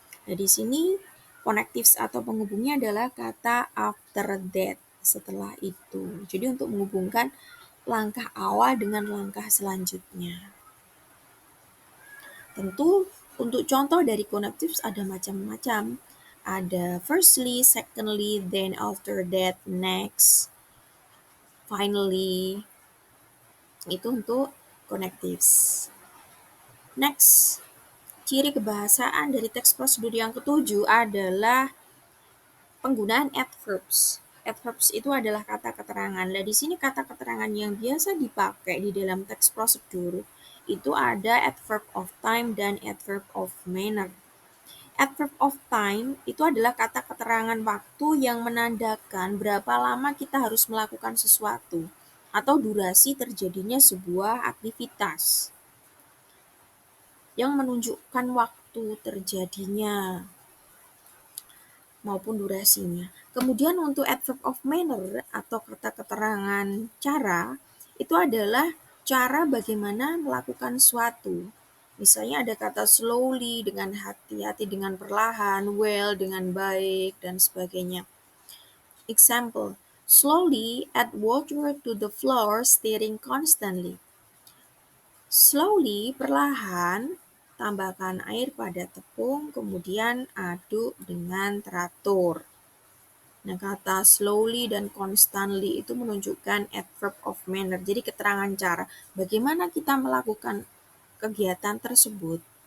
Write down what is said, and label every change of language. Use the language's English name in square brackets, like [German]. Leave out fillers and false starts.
[Indonesian] Nah, di sini connectives atau penghubungnya adalah kata after that, setelah itu. Jadi untuk menghubungkan langkah awal dengan langkah selanjutnya. Tentu untuk contoh dari connectives ada macam-macam. Ada firstly, secondly, then after that, next, finally. Itu untuk connectives. Next, ciri kebahasaan dari teks prosedur yang ketujuh adalah penggunaan adverbs. Adverbs itu adalah kata keterangan. Nah, di sini kata keterangan yang biasa dipakai di dalam teks prosedur itu ada adverb of time dan adverb of manner. Adverb of time itu adalah kata keterangan waktu yang menandakan berapa lama kita harus melakukan sesuatu atau durasi terjadinya sebuah aktivitas yang menunjukkan waktu terjadinya maupun durasinya. Kemudian untuk adverb of manner atau kata keterangan cara itu adalah cara bagaimana melakukan suatu. Misalnya ada kata slowly dengan hati-hati, dengan perlahan, well dengan baik, dan sebagainya. [English] Example, slowly add water to the floor, stirring constantly. [Indonesian] Slowly, perlahan, tambahkan air pada tepung, kemudian aduk dengan teratur. Nah, kata slowly dan constantly itu menunjukkan adverb of manner, jadi keterangan cara bagaimana kita melakukan kegiatan tersebut.